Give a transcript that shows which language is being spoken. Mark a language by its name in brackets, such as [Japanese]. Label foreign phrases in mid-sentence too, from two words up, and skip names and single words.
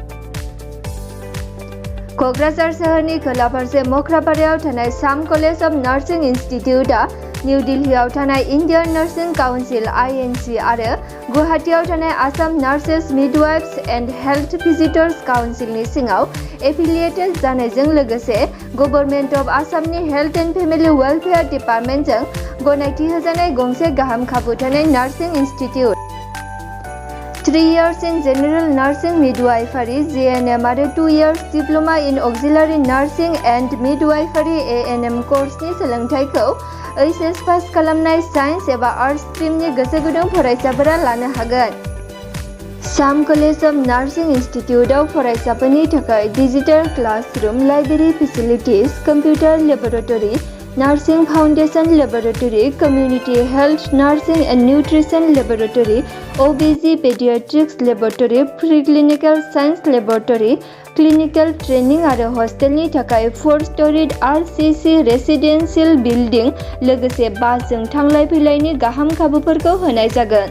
[Bodo] क'क्राझार सोहोरनि खोला फारसे मोख्रापारायाव थानाय साम कलेज अफ नार्सिं इनस्टिट्यूटआ निउ दिल्लीआव थानाय इन्डियान नार्सिं काउन्सिल (INC) आरो गुवाहाटीआव थानाय आसाम नार्सेस मिडवाइफ्स एन्ड हेल्थ भिजिटर्स काउन्सिलनि सिङाव एफिलिएटेड जानायजों लोगोसे गभर्नमेन्ट अफ आसामनि हेल्थ एन्ड फेमिलि वेलफेयार डिपार्टमेन्टजों गनायथि होजानाय गंसे गाहाम खाबु थानाय [English] nursing institute. 3 years in General Nursing Midwifery (GNM) [Bodo] आरो [English] 2 years Diploma in Auxiliary Nursing and Midwifery (ANM) [Bodo] कर्सनि सोलोंथायखौ HS पास खालामनाय साइन्स एबा [English] arts stream [Bodo] गोसो गुदुं फरायसाफोरा लानो हागोन। साम कलेज अफ नार्सिं इनस्टिट्यूटआव फरायसाफोरनि थाखाय [English] digital classroom, library facilities, computer laboratory, nursing foundation laboratory, community health nursing and nutrition laboratory, OBG paediatrics laboratory, preclinical science laboratory, clinical training [Bodo] आरो हस्टेलनि थाखाय [English] 4-storied RCC residential building [Bodo] लोगोसे बासजों थांलाय फैलायनि गाहाम खाबुफोरखौ होनाय जागोन।